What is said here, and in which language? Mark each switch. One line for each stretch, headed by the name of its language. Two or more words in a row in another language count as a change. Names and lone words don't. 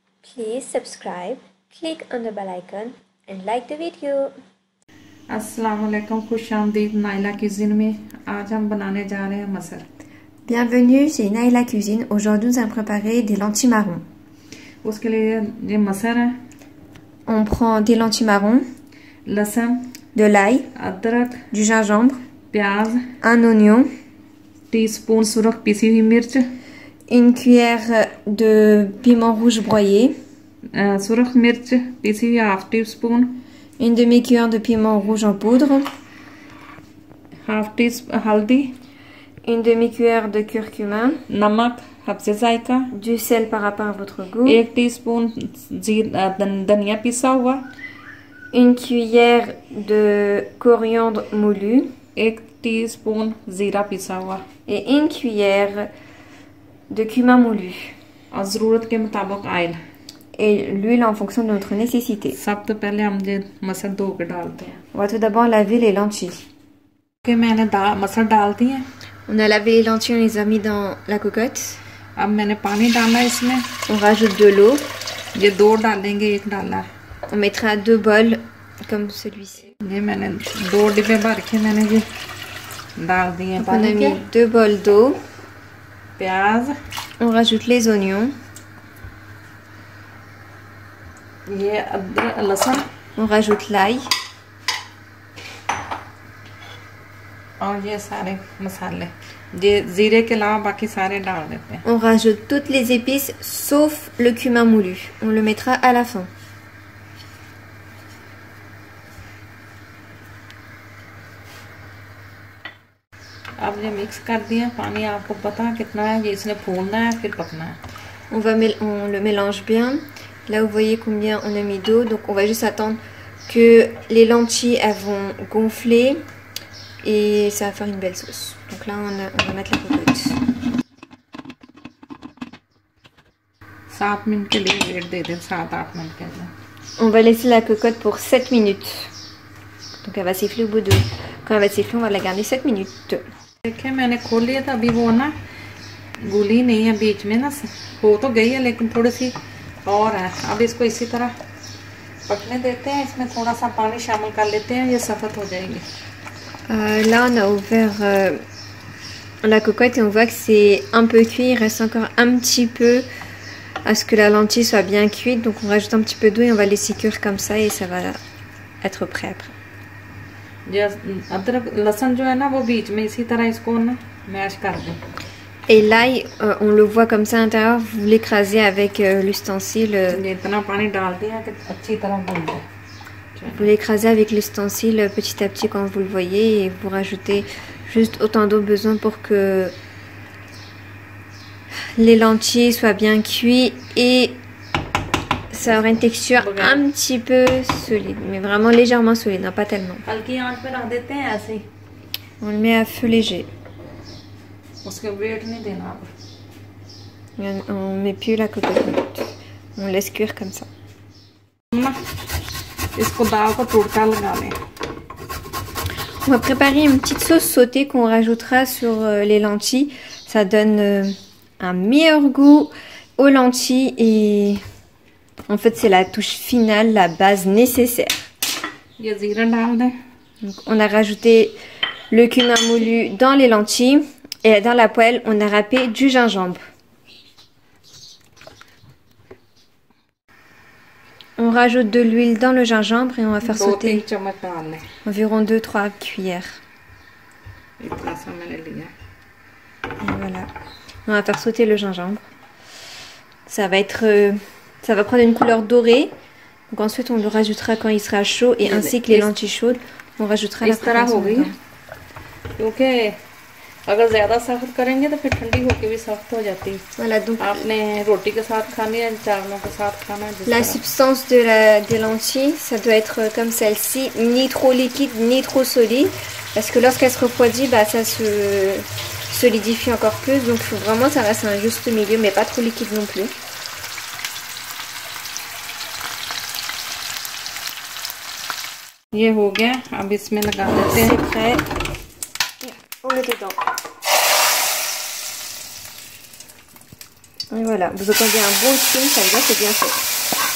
English: Please subscribe, click on the bell icon and like the video.
Urdu: السلام علیکم، خوش آمدید نائلہ کچن میں. آج ہم بنانے جا رہے ہیں مسر.
French: Bienvenue chez Naila Cuisine. Aujourd'hui, nous allons préparer des lentilles marron.
Urdu: اس کے لیے یہ مسر ہے.
French: On prend des lentilles marron,
Urdu: लहसुन,
French: de l'ail,
Urdu: अदरक,
French: du gingembre,
Urdu: प्याज,
French: un oignon,
Urdu: ٹی اسپون سرخ پسی ہوئی مرچ,
French: une cuillère de piment rouge broyé,
Urdu: سرخ مرچ پسی ہوئی
English: half tea spoon,
French: une demi-cuillère de piment rouge en poudre,
English: half tea
Urdu: हल्दी,
French: une demi-cuillère de curcuma,
Urdu: نمک حفظے ذائقہ,
French: du sel par rapport à votre goût,
Urdu: 1 ٹی اسپون دھنیا پسا ہوا,
French: une cuillère de coriandre moulu
Urdu: 1 ٹی اسپون زیرہ پسا ہوا
French: et une cuillère de cumin moulu
Urdu: اور ضرورت کے مطابق آئل
French: et l'huile en fonction de notre nécessité.
Urdu: سب تو پہلے ہم یہ مسر دھو کے ڈالتے ہیں.
French: On va tout d'abord laver les lentilles.
Urdu: کہ میں نے مسر ڈال دی ہے.
French: On a lavé les lentilles, on les a mis dans la cocotte.
Urdu: اب میں نے پانی ڈالا اس میں.
French: On rajoute de l'eau.
Urdu: یہ 2 ڈالیں گے، 1 ڈالا.
French: On mettra 2 bols comme celui-ci.
Urdu: یہ میں نے 2 ڈبے بھر کے میں نے یہ ڈال دیے.
French: On a mis 2 bols d'eau.
Urdu: प्याज,
French: on rajoute les oignons.
Urdu: یہ ادرک لہسن,
French: on rajoute l'ail.
Urdu: اور یہ سارے مسالے، یہ زیرے کے علاوہ باقی سارے ڈال دیتے ہیں.
French: On rajoute toutes les épices sauf le cumin moulu. On le mettra à la fin.
Urdu: اب یہ مکس کر دیا. پانی آپ کو پتا ہے کتنا ہے، یہ اس نے پھولنا ہے پھر پکنا ہے.
French: On le mélange bien. Là, vous voyez combien on a mis d'eau. Donc, on va juste attendre que les lentilles elles vont gonfler et ça va faire une belle sauce. Donc là, on va mettre la cocotte.
Urdu: 7 منٹ کے لیے ویٹ دے دیں، 7-8 منٹ کے لیے.
French: On va laisser la cocotte pour 7 minutes. Donc, elle va siffler au bout de... Quand elle va siffler, on va la garder 7 minutes.
Urdu: دیکھیے میں نے کھول لیا تھا. ابھی وہ نا گلی نہیں ہے، بیچ میں نا ہو تو گئی ہے لیکن تھوڑی سی اور ہے. اب اس کو اسی طرح پکنے دیتے ہیں۔ اس میں تھوڑا سا پانی شامل کر لیتے ہیں، یہ سخت ہو جائے گی.
French: Là, on a ouvert la cocotte et on voit que c'est un peu cuit. Il reste encore un petit peu à ce que la lentille soit bien cuite. Donc, on rajoute un petit peu d'eau et on va laisser cuire comme ça et ça va être prêt après.
Urdu: ادرک لہسن جو ہے نا وہ بیچ میں اسی طرح اس کو نا میش کر دیں.
French: Et l'ail, on le voit comme ça à l'intérieur. Vous l'écrasez avec l'ustensile.
Urdu: اتنا پانی ڈال دیا کہ اچھی طرح بھن جائے.
French: Vous l'écrasez avec l'ustensile petit à petit quand vous le voyez et vous rajoutez juste autant d'eau besoin pour que les lentilles soient bien cuites et ça aura une texture un petit peu solide, mais vraiment légèrement solide, non pas tellement.
Urdu: ہلکی آنچ پہ رکھ دیتے ہیں ایسے ہی.
French: On le met à feu léger.
Urdu: اس کے ویٹ نہیں دینا اب.
French: On met plus la cocotte. On laisse cuire comme ça.
Urdu: اس کو دال کو تڑکا لگا لیں.
French: On va préparer une petite sauce sautée qu'on rajoutera sur les lentilles. Ça donne un meilleur goût aux lentilles et en fait c'est la touche finale, la base nécessaire.
Urdu: یہ زیرہ ڈال دیں.
French: Donc, on a rajouté le cumin moulu dans les lentilles et dans la poêle on a râpé du gingembre. On rajoute de l'huile dans le gingembre et on va faire sauter environ 2-3 cuillères. Et voilà. On va faire sauter le gingembre. Ça va prendre une couleur dorée. Donc ensuite on le rajoutera quand il sera chaud et ainsi que les lentilles chaudes, on rajoutera la préparation dedans.
Urdu: کیونکہ اگر زیادہ سخت کریں گے تو پھر ٹھنڈی ہو کے بھی سخت ہو جاتی ہے.
French: Voilà, donc
Urdu: آپ نے روٹی کے ساتھ کھانی ہے، چاولوں کے ساتھ کھانا ہے.
French: la substance des lentilles, ça doit être comme celle-ci, ni trop liquide ni trop solide, parce que lorsqu'elle se refroidit, bah, ça se solidifie encore plus. Donc il faut vraiment que ça reste un juste milieu, mais pas trop liquide non plus.
Urdu: یہ ہو گیا، اب اس میں لگا دیتے ہیں.
French: C'est prêt. On le dedans. Et voilà, vous entendez un bon film, ça veut dire que c'est bien fait.